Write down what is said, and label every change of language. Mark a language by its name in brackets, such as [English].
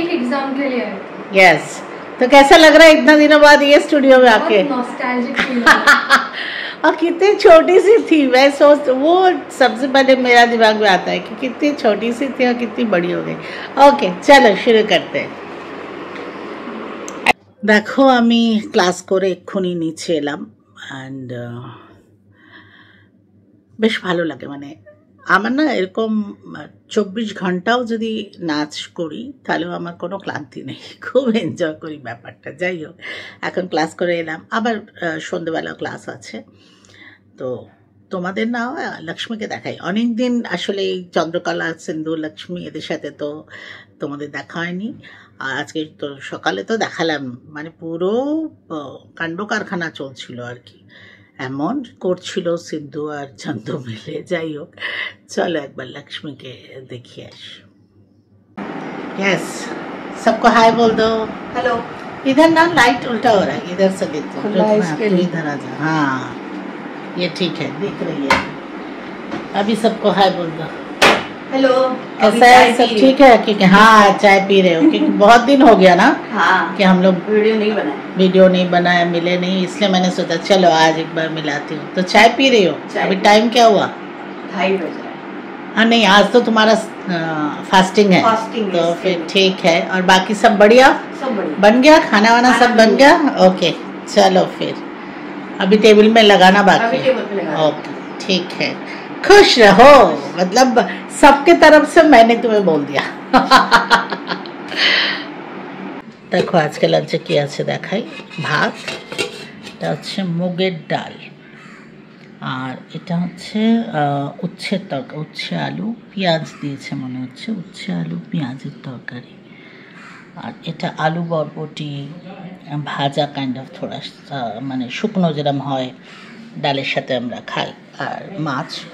[Hindi] एक एग्जाम के लिए आए थे। यस तो कैसा लग रहा है इतना दिनों बाद ये स्टूडियो में आके? बहुत नॉस्टैल्जिक फील हो रहा है। और कितनी छोटी सी थी, मैं सोच वो सबसे पहले मेरा दिमाग में आता है कि कितनी छोटी सी थी और कितनी बड़ी हो गई। ओके चलो शुरू करते हैं। देखो [Bangla] আমি ক্লাস করে এক্ষুনি নিচে এলাম অ্যান্ড বেশ ভালো লাগে। মানে আমার না এরকম 24 ঘন্টাও যদি নাচ করি তাহলেও আমার কোনো ক্লান্তি নেই, খুব এনজয় করি ব্যাপারটা। যাই হোক এখন ক্লাস করে এলাম, আবার সন্ধ্যেবেলা ক্লাস আছে। তো তোমাদের না লক্ষ্মীকে দেখাই, অনেক দিন আসলে এই চন্দ্রকলা সিন্ধু লক্ষ্মী এদের সাথে তো তোমাদের দেখা হয়নি। আর আজকে তো সকালে তো দেখালাম, মানে পুরো কাণ্ড কারখানা চলছিল আর কি, এমন করছিল সিদ্ধু আর চন্দ্র মিলে। যাই হোক চলো একবার লক্ষ্মীকে দেখিয়ে আসি। [Hindi] यस सबको हाय बोल दो। हेलो। इधर ना लाइट उल्टा हो रहा है, इधर से देख दो। खुला है इसके लिए। इधर आ जा, हाँ ये ठीक है, दिख रही है। अभी सबको हाय बोल दो। हेलो। कैसा है, सब ठीक है? क्योंकि हाँ चाय पी रहे हो, क्योंकि बहुत दिन हो गया ना हाँ कि हम लोग वीडियो नहीं बनाए। बनाया, मिले नहीं, इसलिए मैंने सोचा चलो आज एक बार मिलाती हूँ। तो चाय पी रही हो? चाय अभी पी। टाइम क्या हुआ? 2:30 बजे। हाँ नहीं आज तो तुम्हारा फास्टिंग है, फास्टिंग है तो इसके फिर लिए। ठीक है। और बाकी सब बढ़िया सब बढ़िया। बन गया, खाना वाना खाना सब बन बन गया? ओके चलो फिर अभी टेबल में लगाना बाकी अभी है। टेबल पे लगाना। ओके ठीक है, खुश रहो। मतलब सबके तरफ से मैंने तुम्हें बोल दिया। [Bangla] দেখো আজকে লাঞ্চে কি আছে দেখাই। ভাত, এটা হচ্ছে মুগের ডাল, আর এটা হচ্ছে উচ্ছের তরকারি, উচ্ছে আলু পেঁয়াজ দিয়েছে মনে হচ্ছে, উচ্ছে আলু পেঁয়াজের তরকারি। আর এটা আলু বরবটি ভাজা কাইন্ড অফ থোড়া, মানে শুকনো যেরকম হয় ডালের সাথে আমরা খাই, আর মাছ।